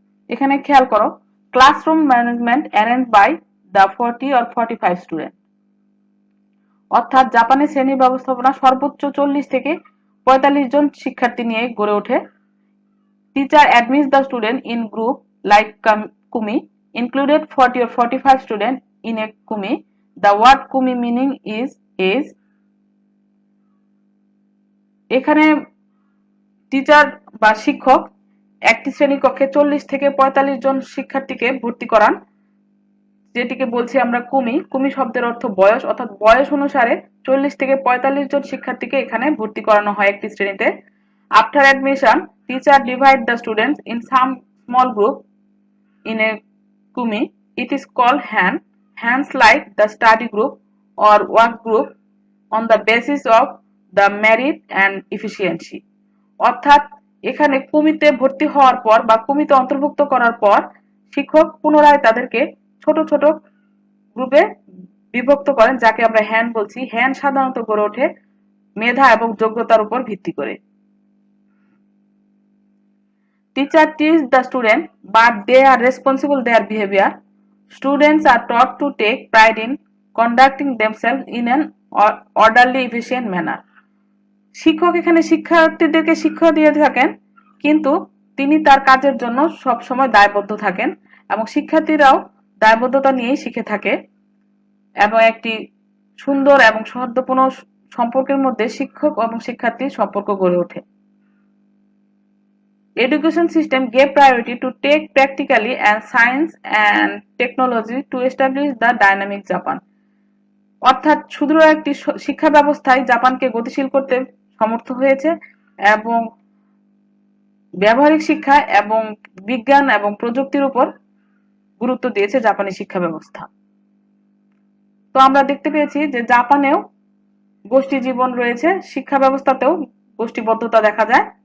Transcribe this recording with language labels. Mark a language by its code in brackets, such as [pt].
[bn] এখানে খেয়াল করো, [en] classroom management arrange by the 40 or 45 student, [bn] অর্থাৎ জাপানের শ্রেণী ব্যবস্থাপনা সর্বোচ্চ 40 থেকে 45 জন শিক্ষার্থী নিয়ে গড়ে ওঠে। [en] Teacher admits the student in group like kumi, included 40 or 45 students in a kumi. The word kumi meaning is age. [bn] এখানে টিচার বা শিক্ষক একটি শ্রেণীকক্ষে 40 থেকে 45 জন শিক্ষার্থীকে ভর্তি করান। যেটিকে বলছি আমরা কুমি। কুমি শব্দের অর্থ বয়স, অর্থাৎ বয়স অনুসারে 40 থেকে 45 জন শিক্ষার্থীকে এখানে ভর্তি করানো হয় একটি শ্রেণীতে। [en] After admission, teacher divide the students in some small group in a kumi. It is called hands like the study group or work group on the basis of the merit and efficiency. [bn] অর্থাৎ এখানে kumite ভর্তি হওয়ার পর বা kumite অন্তর্ভুক্ত করার পর শিক্ষক পুনরায় তাদেরকে ছোট ছোট গ্রুপে বিভক্ত করেন, যাকে আমরা হ্যান্ড বলছি। হ্যান্ড সাধারণত গড়ে ওঠে মেধা এবং যোগ্যতার উপর ভিত্তি করে। [en] Teacher teach the student, but they are responsible their behavior. Students are taught to take pride in conducting themselves in an orderly, efficient manner. [bn] শিক্ষক এখানে শিক্ষার্থীদেরকে শিক্ষা দিয়ে থাকেন, কিন্তু তিনি তার কাজের জন্য সব সময় দায়বদ্ধ থাকেন এবং শিক্ষার্থীরাও দায়বদ্ধতা নিয়েই শিখে থাকে এবং একটি সুন্দর এবং সৌহার্দ্যপূর্ণ সম্পর্কের মধ্যে শিক্ষক এবং শিক্ষার্থীর সম্পর্ক গড়ে ওঠে। [en] Education system gave priority to take practically and science and technology to establish the dynamic Japan. [bn] অর্থাৎ সুদৃঢ় একটি শিক্ষা ব্যবস্থায় জাপানকে গতিশীল করতে সমর্থ হয়েছে এবং ব্যবহারিক শিক্ষা এবং বিজ্ঞান এবং প্রযুক্তির উপর গুরুত্ব দিয়েছে জাপানি শিক্ষা ব্যবস্থা। তো আমরা দেখতে পেয়েছি যে জাপানেও গোষ্ঠী জীবন রয়েছে, শিক্ষা ব্যবস্থাতেও গোষ্ঠীবদ্ধতা দেখা যায়।